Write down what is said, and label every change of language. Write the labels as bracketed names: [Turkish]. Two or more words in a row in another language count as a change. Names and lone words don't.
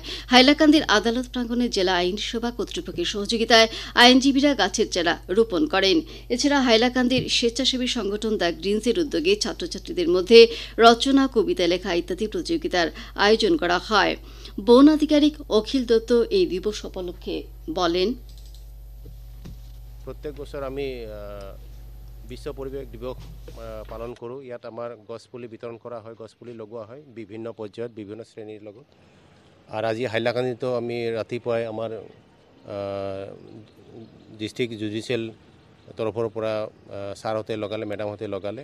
[Bangla] হাইলাকান্দির আদালত প্রাঙ্গণে জেলা আইন সেবা কর্তৃপক্ষের সহযোগিতায় আইনজীবীরা গাছের চারা রোপণ করেন। এছাড়া হাইলাকান্দির স্বেচ্ছাসেবী সংগঠন দ্য গ্রিনসের উদ্যোগে ছাত্রছাত্রীদের মধ্যে রচনা, কবিতা লেখা ইত্যাদি প্রতিযোগিতার আয়োজন করা হয়। বন আধিকারিক অখিল দত্ত এই দিবস উপলক্ষে বলেন, [Assamese] প্ৰত্যেক বছৰ আমি বিশ্ব পৰিৱেশ দিৱস পালন কৰোঁ। ইয়াত আমাৰ গছপুলি বিতৰণ কৰা হয়, গছপুলি লগোৱা হয় বিভিন্ন পৰ্যায়ত বিভিন্ন শ্ৰেণীৰ লগত। আৰু আজি হাইলাকান্দিতো আমি ৰাতিপুৱাই আমাৰ [English] district judicial [Assamese] তৰফৰ পৰা ছাৰহঁতে লগালে, মেডামহঁতে লগালে।